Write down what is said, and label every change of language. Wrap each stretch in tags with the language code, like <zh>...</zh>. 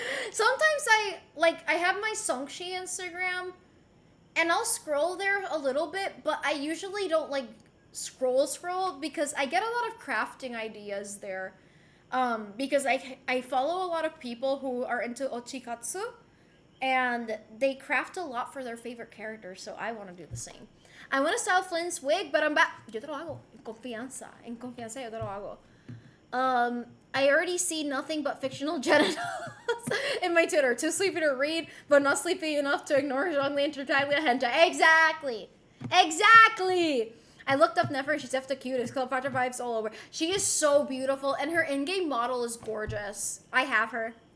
<en>Sometimes I have my Songshi Instagram and I'll scroll there a little bit, but I usually don't scroll because I get a lot of crafting ideas there. Because I follow a lot of people who are into ochikatsu and they craft a lot for their favorite characters, so I want to do the same. I want to style Flynn's wig, but I'm back.</en> <es>Yo te lo hago. En confianza yo te lo hago.</es> <en>I already see nothing but fictional genitals in my Twitter. Too sleepy to read, but not sleepy enough to ignore Zhongli and Tartaglia hentai. Exactly. I looked up Nefer. She's the cutest. Cleopatra vibes all over. She is so beautiful, and her in-game model is gorgeous. I have her.</en>